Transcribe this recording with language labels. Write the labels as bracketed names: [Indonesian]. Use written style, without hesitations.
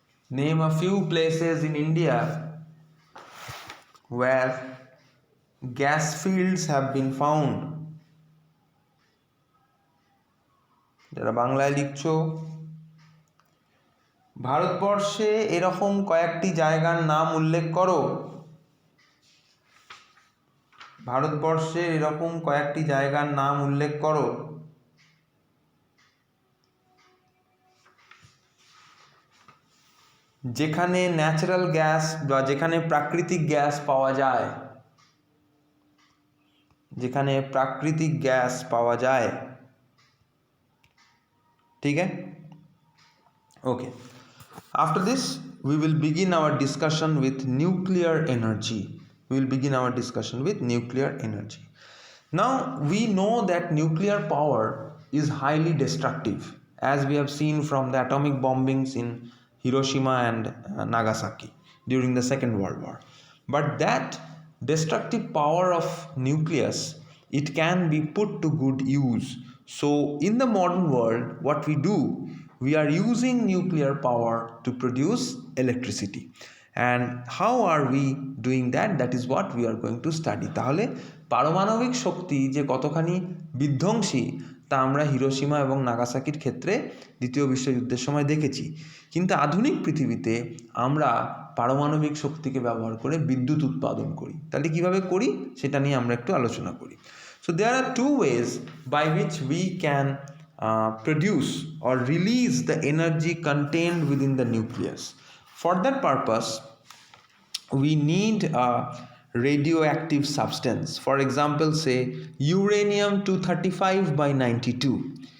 [English] Name a few places in India where gas fields have been found. [Bangla] যারা বাংলায় লিখছো, ভারতবর্ষে এরকম কয়েকটি জায়গার নাম উল্লেখ করো। ভারতবর্ষের এরকম কয়েকটি জায়গার নাম উল্লেখ করো যেখানে ন্যাচারাল গ্যাস বা যেখানে প্রাকৃতিক গ্যাস পাওয়া যায়, যেখানে প্রাকৃতিক গ্যাস পাওয়া যায়। ঠিক আছে, ওকে। [English] After this, we will begin our discussion with nuclear energy. We will begin our discussion with nuclear energy. Now, we know that nuclear power is highly destructive, as we have seen from the atomic bombings in Hiroshima and Nagasaki during the Second World War. But that destructive power of nucleus, it can be put to good use. So, in the modern world, what we do, we are using nuclear power to produce electricity. And how are we doing that? That is what we are going to study. [Bangla] তাহলে পারমাণবিক শক্তি যে কতখানি বিধ্বংসী তা আমরা Hiroshima এবং নাগাসাকির ক্ষেত্রে দ্বিতীয় বিশ্বযুদ্ধের সময় দেখেছি। কিন্তু আধুনিক পৃথিবীতে আমরা পারমাণবিক শক্তিকে ব্যবহার করে বিদ্যুৎ উৎপাদন করি। তাহলে কিভাবে করি সেটা নিয়ে আমরা একটু আলোচনা করি। [English] So there are two ways by which we can produce or release the energy contained within the nucleus. For that purpose, we need a radioactive substance. For example, say uranium-235 by 92.